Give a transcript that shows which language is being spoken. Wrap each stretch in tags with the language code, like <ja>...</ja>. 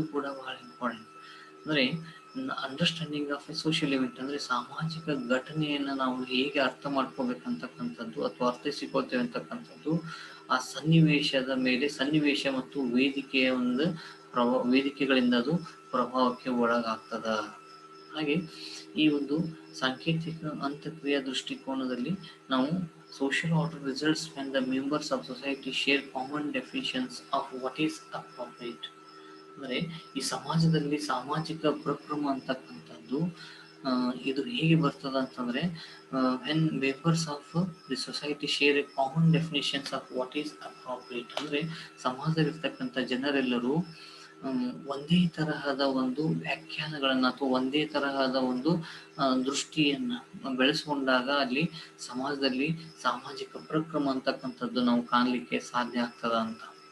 <kn>ಇದು ಕೂಡ ಬಹಳ ಇಂಪಾರ್ಟೆಂಟ್. ಅಂದ್ರೆ</kn> <en>understanding of a social event</en> <kn>ಅಂದ್ರೆ ಸಾಮಾಜಿಕ ಘಟನೆಯನ್ನ ನಾವು ಹೇಗೆ ಅರ್ಥ ಮಾಡ್ಕೋಬೇಕಂತಕ್ಕಂಥದ್ದು ಅಥವಾ ಅರ್ಥೈಸಿಕೊಳ್ತೇವೆ ಅಂತಕ್ಕಂಥದ್ದು ಆ ಸನ್ನಿವೇಶದ ಮೇಲೆ ಸನ್ನಿವೇಶ ಮತ್ತು ವೇದಿಕೆಯ ಒಂದು ವೇದಿಕೆಗಳಿಂದ ಅದು ಪ್ರಭಾವಕ್ಕೆ ಒಳಗಾಗ್ತದ. ಹಾಗೆ ಈ ಒಂದು ಸಾಂಕೇತಿಕ ಅಂತಕ್ರಿಯಾ ದೃಷ್ಟಿಕೋನದಲ್ಲಿ ನಾವು</kn> <en>social order results when the members of society share common definitions of what is appropriate.</en> <kn>ಅಂದರೆ ಈ ಸಮಾಜದಲ್ಲಿ ಸಾಮಾಜಿಕ ಪ್ರಕ್ರಮ ಅಂತಕ್ಕಂಥದ್ದು ಇದು ಹೇಗೆ ಬರ್ತದ ಅಂತಂದ್ರೆ</kn> <en>when members of the society share a common definitions of what is appropriate.</en> <kn>ಅಂದ್ರೆ ಸಮಾಜದಲ್ಲಿರ್ತಕ್ಕಂಥ ಜನರೆಲ್ಲರೂ ಒಂದೇ ತರಹದ ಒಂದು ವ್ಯಾಖ್ಯಾನಗಳನ್ನ ಅಥವಾ ಒಂದೇ ತರಹದ ಒಂದು ದೃಷ್ಟಿಯನ್ನ ಬೆಳೆಸ್ಕೊಂಡಾಗ ಅಲ್ಲಿ ಸಮಾಜದಲ್ಲಿ ಸಾಮಾಜಿಕ ಪ್ರಕ್ರಮ ಅಂತಕ್ಕಂಥದ್ದು ನಾವು ಕಾಣಲಿಕ್ಕೆ ಸಾಧ್ಯ ಆಗ್ತದ ಅಂತ.</kn>